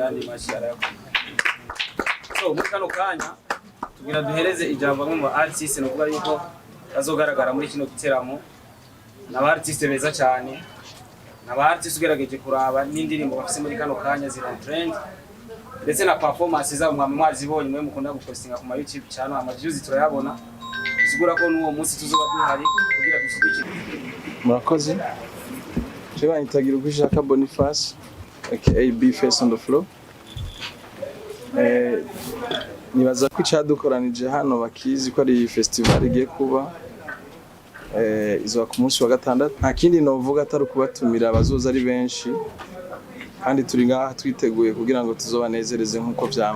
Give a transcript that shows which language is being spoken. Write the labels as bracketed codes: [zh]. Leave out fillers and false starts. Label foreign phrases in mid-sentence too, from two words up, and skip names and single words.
[rn] andi mashi arayako so muri kano kanya tugira duhereze ijambo bamwe mu artiste no kuba yuko bazogaragara muri kino giteramo n'aba artiste beza cyane n'aba artiste ugerageje kuraba n'indirimbo bafise muri kano kanya zira trend ndetse na performance zabo mwazibonye mwe mukunda gupostinga ku ma YouTube channel amaviews turayabona sigura ko n'uwo munsi tuzoba duhari kugira dushigikire murakoze jewe nitagira ugushaka Boniface aka Bface [en] on the floor [rn] nibaza ko icadukoranije hano bakizi ko ari festival igiye kuba izoba ku munsi wa gatandatu. Nta kindi novuga atari kubatumira abazoza ari benshi, kandi turi ngaha twiteguye kugira ngo tuzobanezereze nk'uko vyama.